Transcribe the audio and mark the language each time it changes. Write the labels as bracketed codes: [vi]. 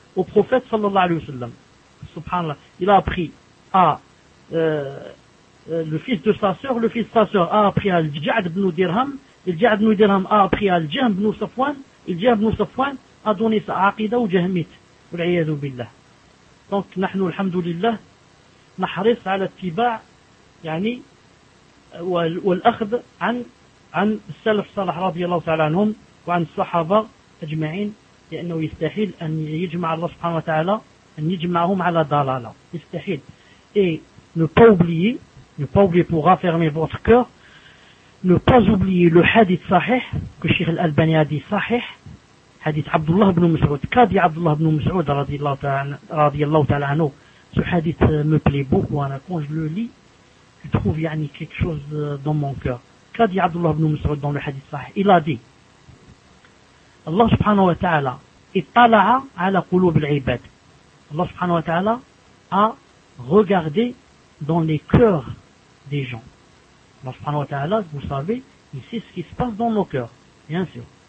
[fr] au prophète sallallahu alayhi wa sallam. Subhanallah. Il a appris à le fils de sa sœur, le fils de sa sœur a appris à Al-Ja'd ibn Dirham, Al-Ja'd ibn Dirham a appris à Al-Jahm ibn Safwan, Al-Jahm ibn Safwan a donné sa aqida au Jahmit. [ar] Al-Iyadu Billah. [fr] Donc, nous, alhamdulillah, nous avons [ar] والأخذ عن السلف الصالح رضي الله تعالى عنهم وعن الصحابة أجمعين لأنه يستحيل أن يجمع الله سبحانه وتعالى أن يجمعهم على ضلالة يستحيل [fr] et ne pas oublier pour raffermer votre cœur ne pas oublier le hadith [ar] صحيح [fr] que [ar] الشيخ الألباني [fr] a dit [ar] صحيح حديث عبد الله بن مسعود كادي عبد الله بن مسعود رضي الله تعالى عنه [fr] ce hadith me plaît beaucoup [ar] أنا [fr] quand je le lis je trouve yani, quelque chose dans mon cœur. Qu'a dit Abdullah ibn Mas'ud dans le hadith sahih? Il a dit, Allah subhanahu wa ta'ala est [ar] tala'a ala quloub al-ibad. [fr] Allah subhanahu wa ta'ala a regardé dans les cœurs des gens. Allah subhanahu wa ta'ala, vous savez, il sait ce qui se passe dans nos cœurs. Bien sûr.